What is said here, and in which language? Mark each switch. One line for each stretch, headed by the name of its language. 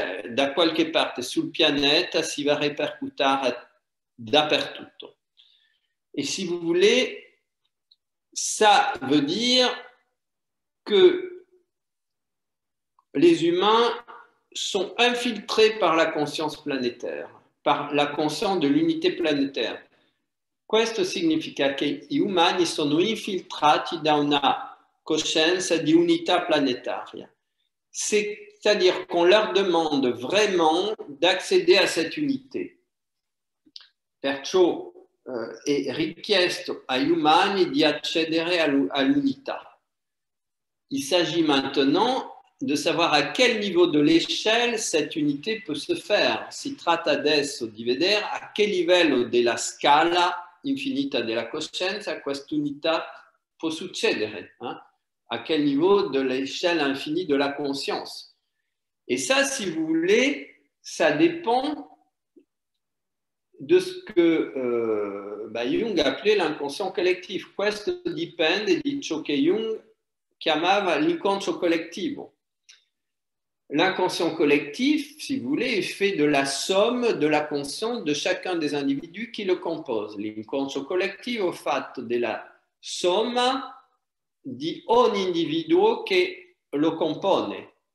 Italian: da qualche parte sul pianeta si va a ripercuotare dappertutto.
French: Et si vous voulez, ça veut dire que les humains sont infiltrés par la conscience planétaire, par la conscience de l'unité planétaire.
Italian: Questo significa che gli umani sono infiltrati da una coscienza di unità planetaria.
French: C'est-à-dire qu'on leur demande vraiment d'accéder à cette unité.
Italian: Perciò è richiesto agli umani di accedere all'unità.
French: Il s'agit maintenant de savoir à quel niveau de l'échelle cette unité peut se faire.
Italian: Si tratta adesso di vedere a che livello della scala infinita della coscienza questa unità può succedere,
French: à quel niveau de l'échelle infinie de la conscience. Et ça, si vous voulez, ça dépend de ce que Jung appelait l'inconscient collettif.
Italian: Questo dipende di ciò che Jung chiamava l'inconscio collettivo.
French: L'inconscient collectif, si vous voulez, est fait de la somme de la conscience de chacun des individus qui le composent.
Italian: L'inconscio collettivo è fatto della somma di ogni individuo che lo compone.